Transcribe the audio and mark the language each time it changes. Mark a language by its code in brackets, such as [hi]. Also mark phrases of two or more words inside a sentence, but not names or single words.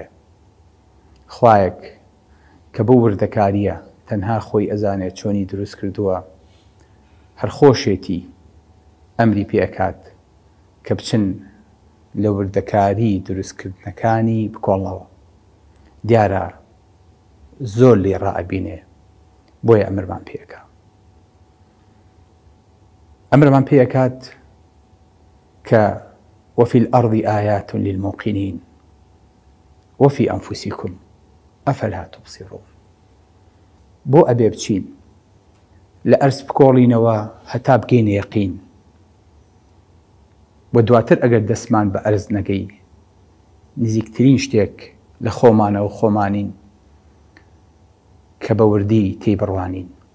[ckb] خوایەک کە بۆ وردەکاریە تەنها خۆی ئەزانێت چۆنی دروست کردووە، هەر خۆشێتی ئەمری پێکات کە بچن لە وردەکاری دروستکردنەکانی بکۆڵنەوە. دیارە زۆر لێ ڕائەبینێ، بۆیە ئەمرمان پێکات. ئەمرمان پێکات کە [ar] وفي الأرض آيات للموقنين وفي أنفسكم أفلا تبصرون. [ckb] بۆ ئەبێ بچین لە ئەرز بکۆڵینەوە هەتا بگەینە یەقین و دواتر ئەگەر دەستمان بە ئەرز نەگەی نزیکترین شتێک لە خۆمانەوە خۆمانین کە بە وردی تێی بڕوانین.